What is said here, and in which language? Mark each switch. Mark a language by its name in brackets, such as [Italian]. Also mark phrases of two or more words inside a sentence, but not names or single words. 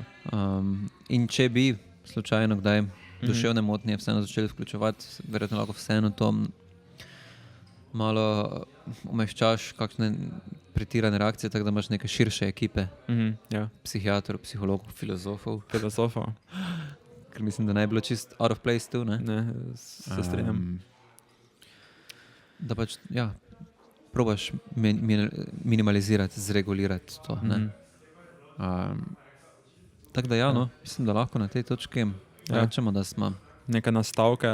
[Slovenian] In če bi slučajno kdaj duševne motnje vseeno začeli vključevati, verjetno lahko vseeno to malo umeščaš kakšne pretirane reakcije, tako da imaš neke širše ekipe psihiatrov, psihologov, filozofov. Ker mislim, da ne bi bilo čist [English] out of place [Slovenian] tu. Ne, se strinjam. Da pač, probaš minimalizirati, zregulirati to. Tako da mislim, da lahko na tej točki rečemo, da smo neke nastavke